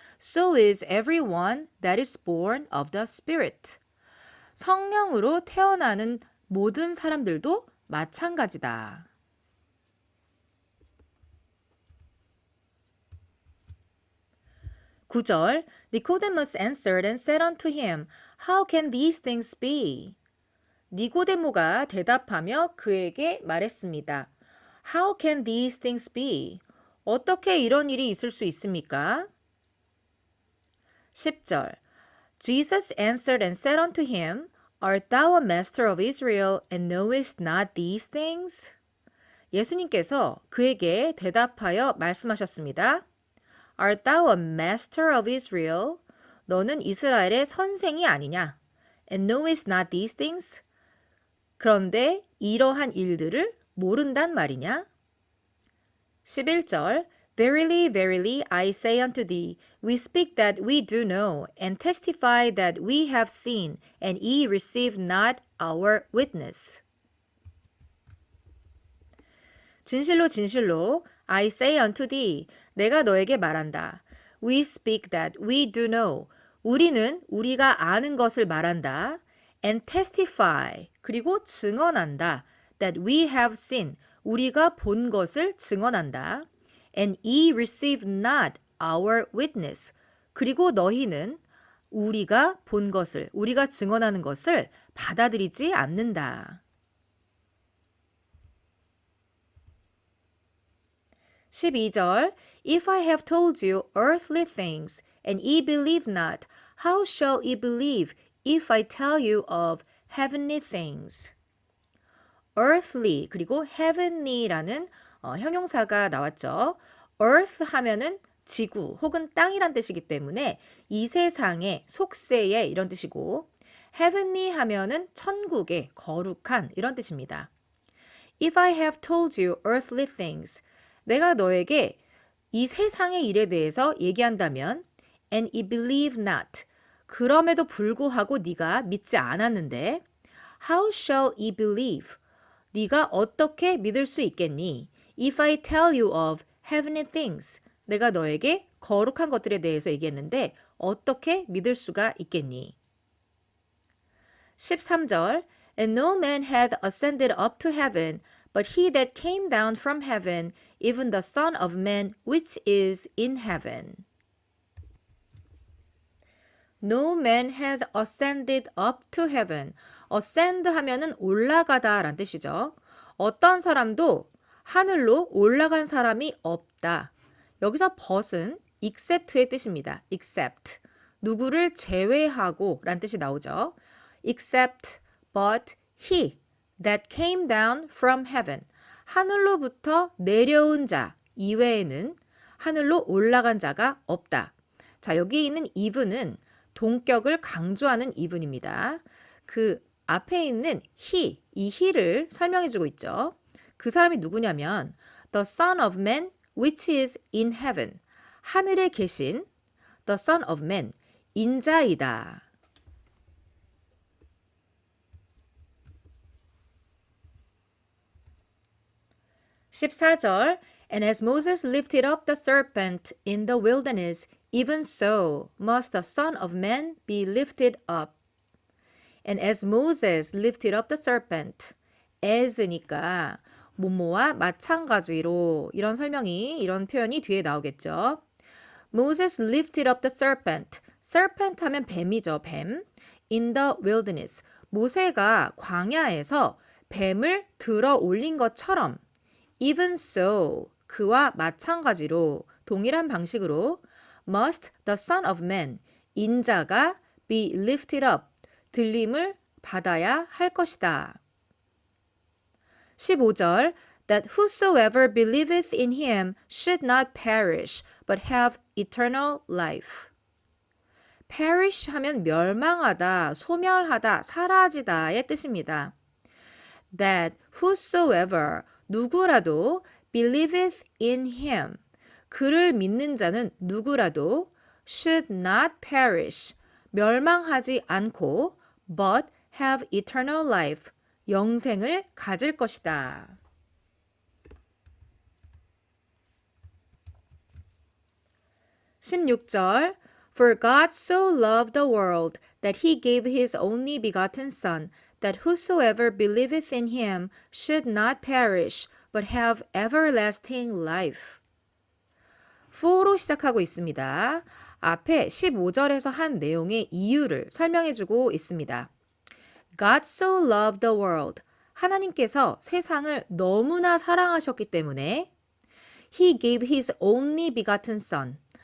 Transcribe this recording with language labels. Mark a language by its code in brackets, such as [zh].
[en] So is everyone that is born of the Spirit. [ko] 성령으로 태어나는 모든 사람들도 마찬가지다. [en] 9절 Nicodemus answered and said unto him, How can these things be? [ko] 니고데모가 대답하며 그에게 말했습니다. [en] How can these things be? [ko] 어떻게 이런 일이 있을 수 있습니까? [en] 10절 Jesus answered and said unto him, Art thou a master of Israel and knowest not these things? [ko] 예수님께서 그에게 대답하여 말씀하셨습니다. [en] Art thou a master of Israel? [ko] 너는 이스라엘의 선생이 아니냐? [en] And knowest not these things? [ko] 그런데 이러한 일들을 모른단 말이냐? [en] 11절 Verily, verily, I say unto thee, we speak that we do know, and testify that we have seen, and ye receive not our witness. [ko] 진실로 진실로 [en] I say unto thee, [ko] 내가 너에게 말한다. [en] We speak that we do know. [ko] 우리는 우리가 아는 것을 말한다. [en] And testify. [ko] 그리고 증언한다. [en] That we have seen. [ko] 우리가 본 것을 증언한다. [en] And ye receive not our witness. [ko] 그리고 너희는 우리가 본 것을, 우리가 증언하는 것을 받아들이지 않는다. [en] 12절 If I have told you earthly things, and ye believe not, how shall ye believe if I tell you of heavenly things? [ko] earthly 그리고 heavenly라는 형용사가 나왔죠. earth 하면은 지구 혹은 땅이란 뜻이기 때문에 이 세상의 속세의 이런 뜻이고 heavenly 하면은 천국의 거룩한 이런 뜻입니다. [en] If I have told you earthly things, [ko] 내가 너에게 이 세상의 일에 대해서 얘기한다면 [en] and ye believe not, [ko] 그럼에도 불구하고 네가 믿지 않았는데 [en] how shall ye believe, [ko] 네가 어떻게 믿을 수 있겠니? [en] If I tell you of heavenly things, [ko] 내가 너에게 거룩한 것들에 대해서 얘기했는데 어떻게 믿을 수가 있겠니? [en] 13절 And no man hath ascended up to heaven, but he that came down from heaven, even the Son of Man which is in heaven. No man hath ascended up to heaven. [ko] ascend 하면은 올라가다 란 뜻이죠. 어떤 사람도 하늘로 올라간 사람이 없다. 여기서 but은 except의 뜻입니다. [en] except. [ko] 누구를 제외하고 란 뜻이 나오죠. [en] except but he that came down from heaven. [ko] 하늘로부터 내려온 자 이외에는 하늘로 올라간 자가 없다. 자, 여기 있는 even은 동격을 강조하는 even입니다. 그 앞에 있는 he, 이 he를 설명해주고 있죠. 그 사람이 누구냐면 [en] the Son of Man which is in heaven. [ko] 하늘에 계신 [en] the Son of Man, [ko] 인자이다. [en] (14절) And as Moses lifted up the serpent in the wilderness, even so must the Son of Man be lifted up. And as Moses lifted up the serpent, as [ko] 니까 뭐뭐와 마찬가지로 이런 설명이, 이런 표현이 뒤에 나오겠죠. [en] Moses lifted up the serpent. [ko] serpent 하면 뱀이죠, 뱀. [en] In the wilderness. [ko] 모세가 광야에서 뱀을 들어 올린 것처럼 [en] even so, [ko] 그와 마찬가지로 동일한 방식으로 [en] must the Son of Man, [ko] 인자가 [en] be lifted up, [ko] 들림을 받아야 할 것이다. [en] 15절 That whosoever believeth in him should not perish, but have eternal life. [ko] perish 하면 멸망하다, 소멸하다, 사라지다의 뜻입니다. [en] That whosoever, [ko] 누구라도 [en] believeth in him, [ko] 그를 믿는 자는 누구라도 [en] should not perish, [ko] 멸망하지 않고 [en] but have eternal life, [ko] 영생을 가질 것이다. [en] 16절 For God so loved the world that he gave his only begotten Son, that whosoever believeth in him should not perish, but have everlasting life. [ko] for로 시작하고 있습니다. 앞에 15절에서 한 내용의 이유를 설명해주고 있습니다. [en] God so loved the world. [ko] 하나님께서 세상을 너무나 사랑하셨기 때문에 [en] He gave His only begotten Son.